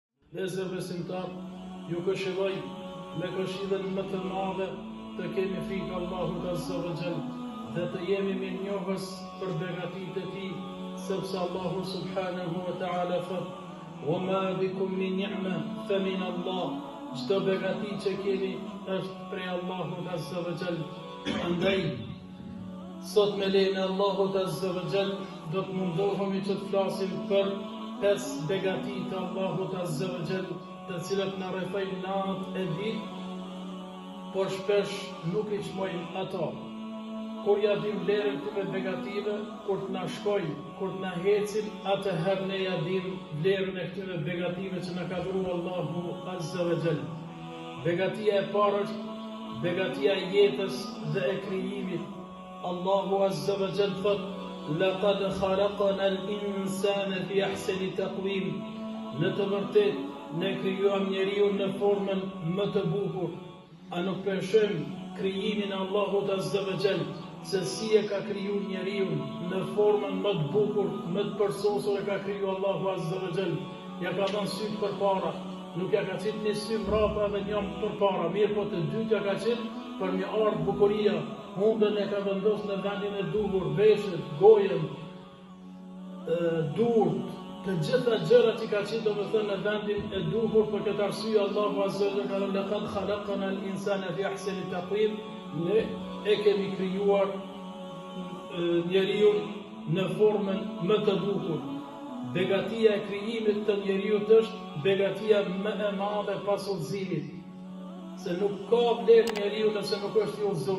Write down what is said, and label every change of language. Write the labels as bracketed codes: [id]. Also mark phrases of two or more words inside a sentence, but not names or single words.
[sq] Lezër besimtar, ju këshilloj me këshillën më të madhe të kemi frikë Allahut [ar] عز وجل [sq] dhe të jemi mirënjohës për begatitë e Tij, sepse Allahu [ar] سبحانه وتعالى [sq] thot: [ar] "وما بكم من نعمة فمن الله." [sq] Çdo begati që keni është prej Allahut [ar] عز وجل. [sq] Andaj, sot me lejen e Allahut [ar] عز وجل [sq] do të mundohemi që të flasim për 5 begati të Allahut [ar] عز وجل, [sq] të cilat na rrethojnë natë e ditë, por shpesh nuk i çmojmë ato. Kur ja dim vlerën këtyre begative, kur të na shkojnë, kur të na hecin, atëherë ne ja dim vlerën e këtyre begative që na ka dhuruar Allahu [ar] عز وجل. [sq] Begatia e parë është begatia e jetës dhe e krijimit. Allahu [ar] عز وجل [sq] thot: [ar] "لقد خلقنا الإنسان في أحسن تقويم." [sq] Në të vërtetë ne krijuam njeriu në formën më të bukur. A nuk përshëm krijimin e Allahut [ar] عز وجل, [sq] se si e ka kriju njeriu në formën më të bukur, më të përsosur e ka kriju Allahu [ar] عز وجل. [sq] Ja ka dhënë sy përpara, nuk ja ka qenë një sy mbrapa dhe një përpara, mirë po të dytë ja ka qenë për një ardh bukuria. Hundën e ka vendosur në vendin e duhur, veshët, gojën, durët, të gjitha gjërat që ka qenë domethënë në vendin e duhur. Për këtë arsye Allahu [ar] عز وجل [sq] ka thënë: [ar] "لقد خلقنا الإنسان في أحسن تقويم." [sq] Ne e kemi krijuar njeriu në formën më të bukur. Begatia e krijimit të njeriu është begatia më e madhe pas udhëzimit. Se nuk ka vlerë njeriu nëse nuk është i udhëzuar.